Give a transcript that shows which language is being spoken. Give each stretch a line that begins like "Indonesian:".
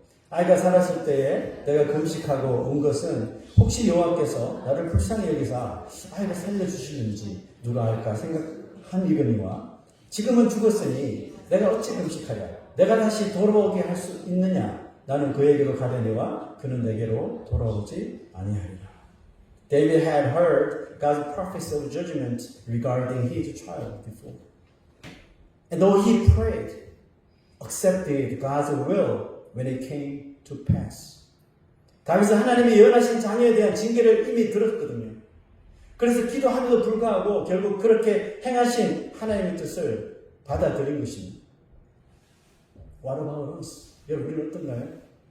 Korean: 아이가 살았을 때에 내가 금식하고 온 것은 혹시 여호와께서 나를 불쌍히 여기사 아이가 살려주시는지 누가 알까 생각한 이거니와 지금은 죽었으니 내가 어찌 금식하랴? 내가 다시 돌아오게 할 수 있느냐? 나는 그에게로 가려니와 그는 내게로 돌아오지 아니하리라.
English: David had heard God's prophets of judgment regarding his child before. And though he prayed, accepted God's will when it came to pass.
Korean: 다윗은 하나님의 예언하신 자녀에 대한 징계를 이미 들었거든요. 그래서 기도함에도 불구하고 결국 그렇게 행하신 하나님의 뜻을 받아들인 것입니다.
English: What about us?
Korean: 여러분, 우리는 어떤가요?